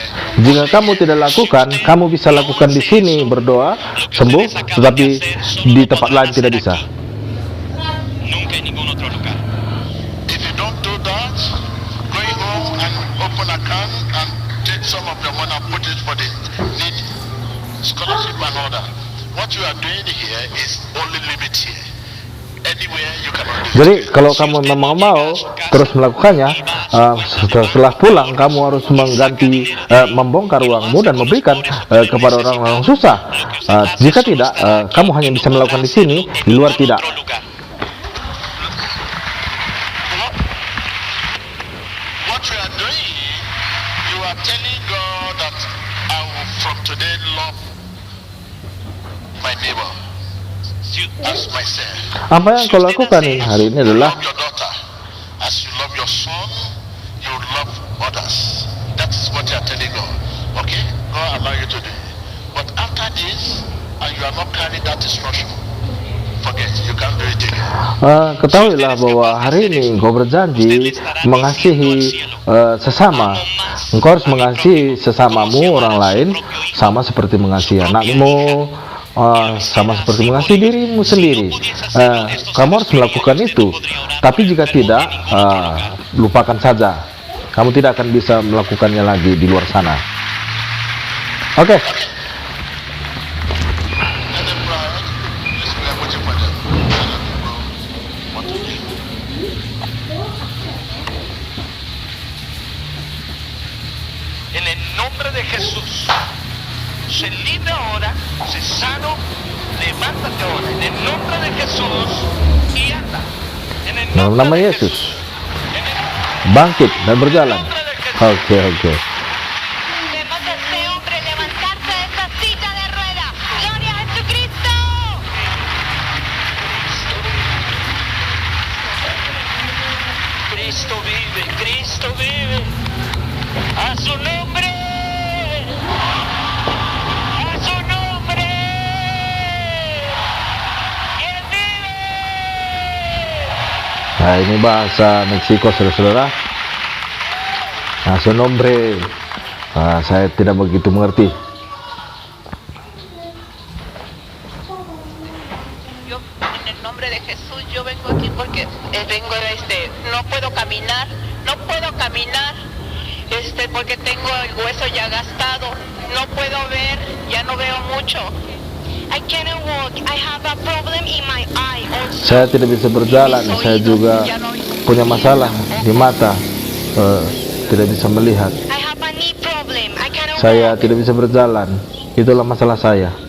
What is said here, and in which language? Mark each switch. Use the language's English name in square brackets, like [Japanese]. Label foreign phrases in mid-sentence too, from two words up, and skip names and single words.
[Indonesian] Jika kamu tidak lakukan, kamu bisa lakukan di sini berdoa sembuh, tetapi di tempat lain tidak bisa. [Spanish] Nunca en ningún otro lugar. [English] If you don't do that, going home and open account and take some of your money and put it for the need, scholarship and all that. What you are doing here is only limit here. Anywhere you cannot do it. [Indonesian] Jadi kalau kamu memang mau terus melakukannya, setelah pulang kamu harus mengganti, membongkar uangmu dan memberikan kepada orang-orang susah. Jika tidak, kamu hanya bisa melakukan di sini, di luar tidak. [Spanish] Otro lugar. [English] What you are doing, you are telling God that I will from today love my neighbor as myself. [Indonesian] Apa yang kau lakukan hari ini adalah [English] Love your daughter as you love your son, you love others. That is what you are telling God. Okay, God allow you to do it. But after this, and you are not carrying that instruction, forget, you can't do it again. [Indonesian] ketahuilah bahwa hari ini engkau berjanji mengasihi sesama. Engkau harus mengasihi sesamamu, orang lain, sama seperti mengasihi anakmu, sama seperti mengasihi dirimu sendiri. Kamu harus melakukan itu. Tapi jika tidak, lupakan saja. Kamu tidak akan bisa melakukannya lagi di luar sana. Oke. [English] Let them cry. Yes, we are waiting for them. Let them go. What to do? [Spanish] En el nombre de Jesús, se libre ahora, se sano, levántate ahora, en el nombre de Jesús, y anda. En el [Indonesian] Dalam nama [Spanish] de [Indonesian] Yesus, [Spanish] en el [Indonesian] bangkit dan berjalan. Oke. [Spanish] Vemos a este hombre levantarse de esta silla de ruedas. ¡Gloria a Jesucristo! Cristo vive, Cristo vive. A su nombre. A su nombre. Él vive. [Indonesian] Nah, ini bahasa Meksiko, saudara-saudara. Nah, [Spanish] su nombre, [Indonesian] saya tidak begitu mengerti. [Spanish] Yo, en el nombre de Jesús, yo vengo aquí porque no puedo caminar, porque tengo el hueso ya gastado, no puedo ver, ya no veo mucho. [English] I cannot walk. I have a problem in my eye also. [Indonesian] Saya tidak bisa berjalan. Saya juga punya masalah di mata, tidak bisa melihat. [English] I have a knee problem. I cannot [Indonesian] Saya [English] walk. [Indonesian] tidak bisa berjalan. Itulah masalah saya.